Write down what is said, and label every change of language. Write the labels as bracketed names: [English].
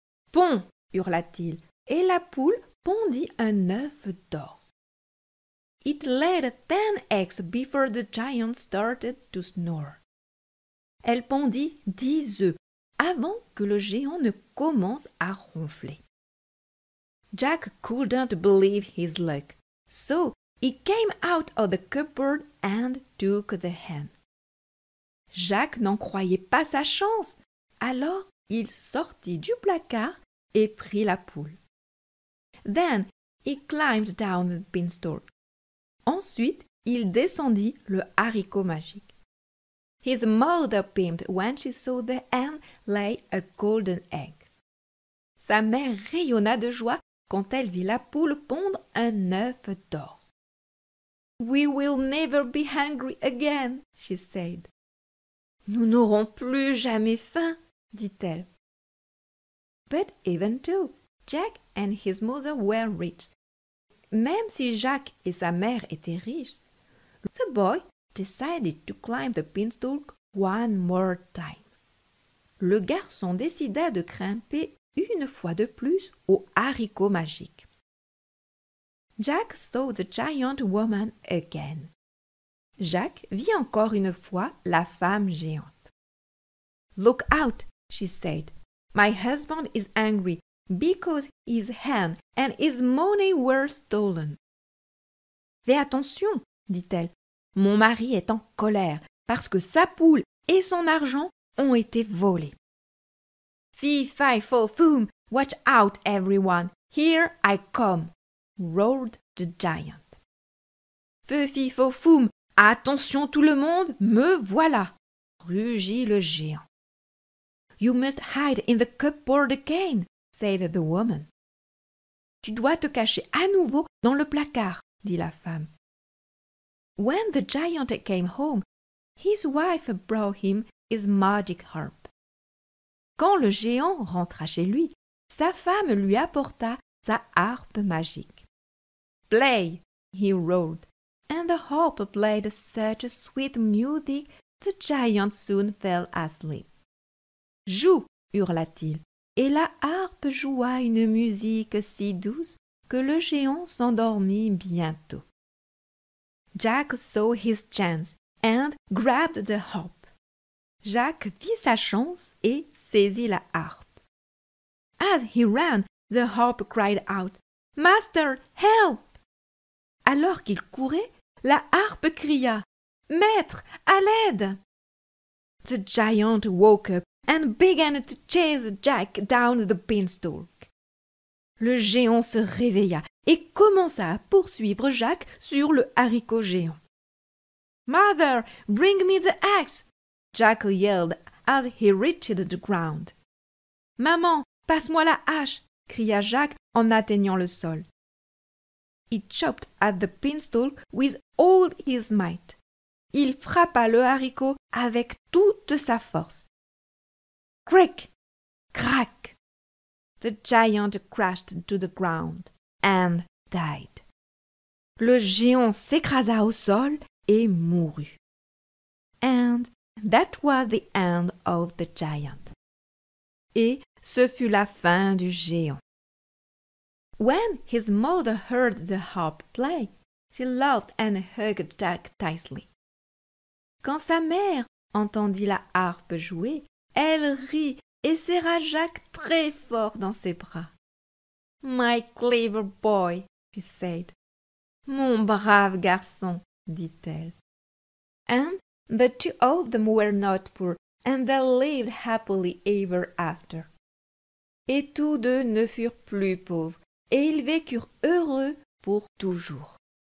[French] Pond, hurla-t-il, et la poule pondit un œuf d'or. [English] It laid 10 eggs before the giant started to snore. [French] Elle pondit 10 œufs avant que le géant ne commence à ronfler. [English] Jack couldn't believe his luck, so he came out of the cupboard and took the hen. [French] Jacques n'en croyait pas sa chance, alors il sortit du placard et prit la poule. [English] Then he climbed down the beanstalk. [French] Ensuite, il descendit le haricot magique. [English] His mother beamed when she saw the hen lay a golden egg. [French] Sa mère rayonna de joie quand elle vit la poule pondre un œuf d'or. [English] We will never be hungry again, she said. [French] Nous n'aurons plus jamais faim, dit-elle. [English] But even though Jack and his mother were rich, [French] même si Jacques et sa mère étaient riches, [English] the boy decided to climb the beanstalk one more time. [French] Le garçon décida de grimper une fois de plus au haricot magique. [English] Jack saw the giant woman again. [French] Jacques vit encore une fois la femme géante. [English] Look out, she said. My husband is angry because his hen and his money were stolen. [French] Fais attention, dit-elle. Mon mari est en colère parce que sa poule et son argent ont été volés. [English] Fee-fi-fo-foom, watch out everyone, here I come, roared the giant. [French] Feu-fi-fo-foom, attention tout le monde, me voilà, rugit le géant. [English] You must hide in the cupboard again, said the woman. [French] Tu dois te cacher à nouveau dans le placard, dit la femme. [English] When the giant came home, his wife brought him his magic harp. [French] Quand le géant rentra chez lui, sa femme lui apporta sa harpe magique. [English] Play, he roared, and the harp played such a sweet music the giant soon fell asleep. [French] Joue, hurla-t-il, et la harpe joua une musique si douce que le géant s'endormit bientôt. [English] Jack saw his chance and grabbed the harp. [French] Jacques vit sa chance et saisit la harpe. [English] As he ran, the harp cried out, "Master, help!" [French] Alors qu'il courait, la harpe cria, "Maître, à l'aide!" [English] The giant woke up and began to chase Jack down the beanstalk. [French] Le géant se réveilla et commença à poursuivre Jacques sur le haricot géant. [English] "Mother, bring me the axe!" Jack yelled as he reached the ground. [French] "Maman, passe-moi la hache!" cria Jacques en atteignant le sol. [English] He chopped at the beanstalk with all his might. [French] Il frappa le haricot avec toute sa force. [English] Crick! Crack! The giant crashed to the ground and died. [French] Le géant s'écrasa au sol et mourut. [English] And that was the end of the giant. [French] Et ce fut la fin du géant. [English] When his mother heard the harp play, she laughed and hugged Jack tightly. [French] Quand sa mère entendit la harpe jouer, elle rit et serra Jacques très fort dans ses bras. [English] "My clever boy," she said. [French] "Mon brave garçon," dit-elle. [English] And the two of them were not poor, and they lived happily ever after. [French] Et tous deux ne furent plus pauvres, et ils vécurent heureux pour toujours.